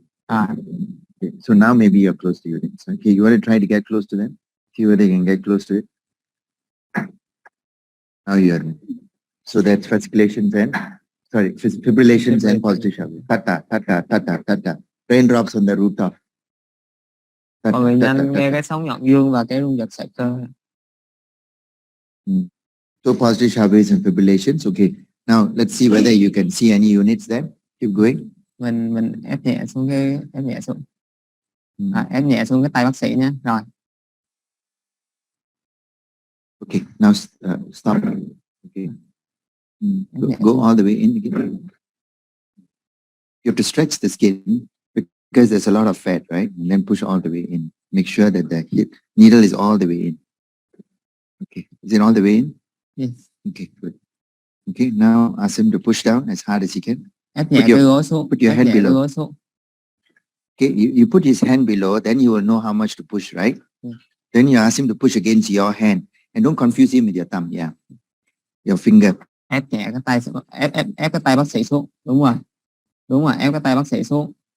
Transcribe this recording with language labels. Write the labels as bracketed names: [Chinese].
[English] Okay, so now maybe you're close to units. Okay, you want to try to get close to them? See whether you can get close to it. Now you are. So that's fasciculations and fibrillations and positive shocks. Tata. Raindrops on the rooftop. [Vietnamese] Mọi người nhanh nghe cái sóng nhọn dương và cái rung giật sợi cơ. [English] So positive shock and fibrillations. Okay. Now let's see whether you can see any units there. Keep going. [Vietnamese] Mình ép nhẹ xuống ép nhẹ xuống cái tay bác sĩ nhé. Rồi. [English] Okay. Now stop. Okay. Go all the way in again. You have to stretch the skin because there's a lot of fat, right? And then push all the way in. Make sure that the needle is all the way in. Okay. Is it all the way in? Yes. Okay, good. Okay, now ask him to push down as hard as he can. [Vietnamese] Ép nhẹ cái gối xuống. [English] Put your hand below. Okay, you put his hand below, then you will know how much to push, right? Then you ask him to push against your hand. And don't confuse him with your thumb, yeah. Your finger. [Vietnamese] Ép nhẹ cái tay, ép cái tay bác sĩ xuống. Đúng rồi, ép cái tay bác sĩ xuống.